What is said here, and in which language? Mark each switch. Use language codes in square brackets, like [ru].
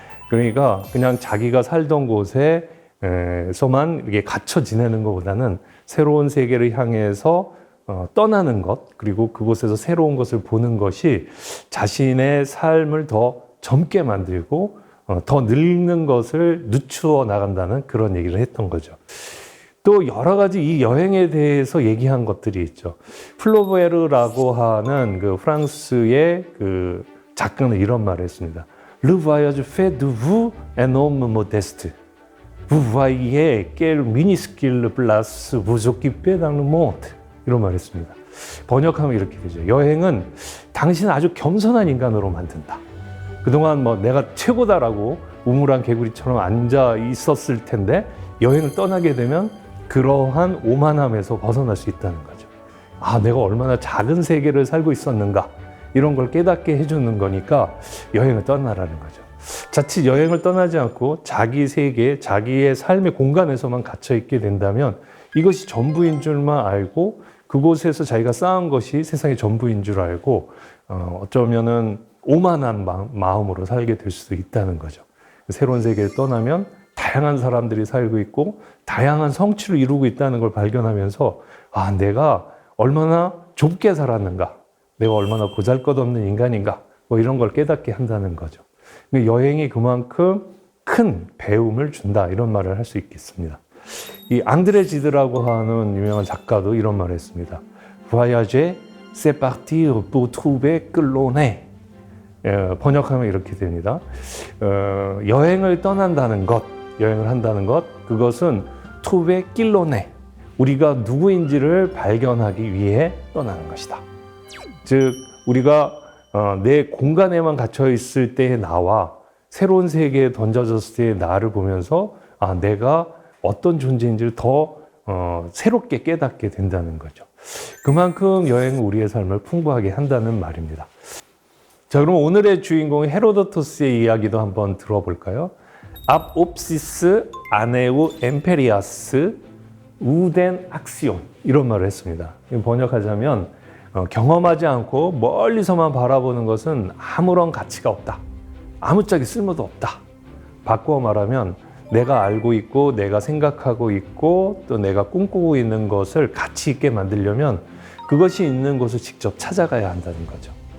[ko] 그러니까 그냥 자기가 살던 곳에서만 이렇게 갇혀 지내는 것보다는 새로운 세계를 향해서 떠나는 것, 그리고 그곳에서 새로운 것을 보는 것이 자신의 삶을 더 젊게 만들고 더 늙는 것을 늦추어 나간다는 그런 얘기를 했던 거죠. 또 여러 가지 이 여행에 대해서 얘기한 것들이 있죠. 플로베르라고 하는 그 프랑스의 그 작가는 이런 말을 했습니다. [fr] Le voyage fait de vous un homme modeste. Vous voyez quelle minuscule place vous occupez dans le monde. [ko] 이런 말을 했습니다. 번역하면 이렇게 되죠. 여행은 당신을 아주 겸손한 인간으로 만든다. 그동안 뭐 내가 최고다라고 우물안 개구리처럼 앉아 있었을 텐데 여행을 떠나게 되면 그러한 오만함에서 벗어날 수 있다는 거죠. 아, 내가 얼마나 작은 세계를 살고 있었는가 이런 걸 깨닫게 해주는 거니까 여행을 떠나라는 거죠. 자칫 여행을 떠나지 않고 자기 세계, 자기의 삶의 공간에서만 gat혀 있게 된다면 이것이 전부인 줄만 알고 그곳에서 자기가 쌓은 것이 세상의 전부인 줄 알고 어쩌면은 오만한 마음으로 살게 될 수도 있다는 거죠. 새로운 세계를 떠나면 다양한 사람들이 살고 있고 다양한 성취를 이루고 있다는 걸 발견하면서 아, 내가 얼마나 좁게 살았는가, 내가 얼마나 보잘것없는 인간인가 뭐 이런 걸 깨닫게 한다는 거죠. 여행이 그만큼 큰 배움을 준다 이런 말을 할 수 있겠습니다. 이 앙드레 지드라고 하는 유명한 작가도 이런 말을 했습니다. [fr] Voyager, c'est partir pour trouver que l'on est. [ko] 번역하면 이렇게 됩니다. 여행을 떠난다는 것, 여행을 한다는 것, 그것은 [fr] trouver que l'on est. [ko] 우리가 누구인지를 발견하기 위해 떠나는 것이다. 즉, 우리가 내 공간에만 갇혀 있을 때의 나와 새로운 세계에 던져졌을 때의 나를 보면서 아, 내가 어떤 존재인지를 더 새롭게 깨닫게 된다는 거죠. 그만큼 여행은 우리의 삶을 풍부하게 한다는 말입니다. 자, 그럼 오늘의 주인공 헤로도토스의 이야기도 한번 들어볼까요? Ab opsis aneu imperias uden action 이런 말을 했습니다. 번역하자면 경험하지 않고 멀리서만 바라보는 것은 아무런 가치가 없다. 아무짝에 쓸모도 없다. 바꾸어 말하면 내가 알고 있고 내가 생각하고 있고 또 내가 꿈꾸고 있는 것을 가치 있게 만들려면 그것이 있는 곳을 직접 찾아가야 한다는 거죠.